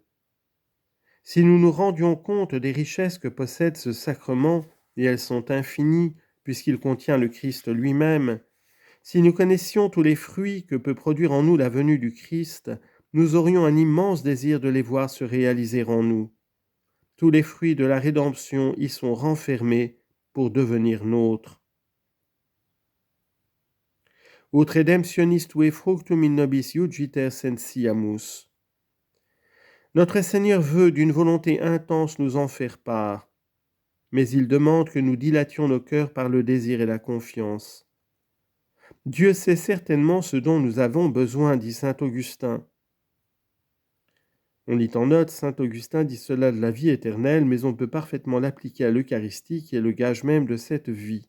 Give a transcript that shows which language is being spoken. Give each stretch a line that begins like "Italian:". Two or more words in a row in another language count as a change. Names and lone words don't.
French: Si nous nous rendions compte des richesses que possède ce sacrement, et elles sont infinies, puisqu'il contient le Christ lui-même, si nous connaissions tous les fruits que peut produire en nous la venue du Christ, nous aurions un immense désir de les voir se réaliser en nous. Tous les fruits de la rédemption y sont renfermés pour devenir nôtres.
Latin: Ut redemptionis tuae fructum in nobis iugiter sensiamus.
French: Notre Seigneur veut d'une volonté intense nous en faire part, mais il demande que nous dilations nos cœurs par le désir et la confiance. Dieu sait certainement ce dont nous avons besoin, dit saint Augustin. On lit en note, saint Augustin dit cela de la vie éternelle, mais on peut parfaitement l'appliquer à l'Eucharistie, qui est le gage même de cette vie.